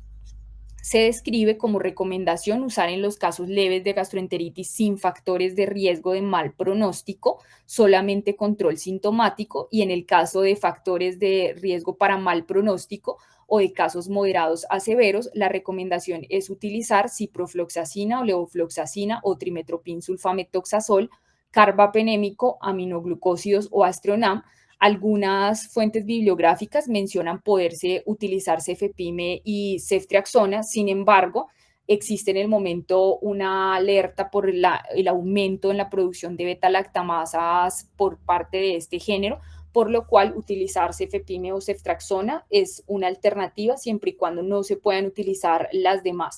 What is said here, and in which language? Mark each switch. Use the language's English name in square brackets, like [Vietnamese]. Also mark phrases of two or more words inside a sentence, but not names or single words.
[Spanish] Se describe como recomendación usar en los casos leves de gastroenteritis sin factores de riesgo de mal pronóstico solamente control sintomático, y en el caso de factores de riesgo para mal pronóstico o de casos moderados a severos, la recomendación es utilizar ciprofloxacina o levofloxacina o trimetoprim sulfamethoxazol, carbapenémico, aminoglucósidos o astronam. Algunas fuentes bibliográficas mencionan poderse utilizar cefepime y ceftriaxona. Sin embargo, existe en el momento una alerta por el aumento en la producción de beta-lactamasas por parte de este género, por lo cual utilizar cefepime o ceftriaxona es una alternativa siempre y cuando no se puedan utilizar las demás.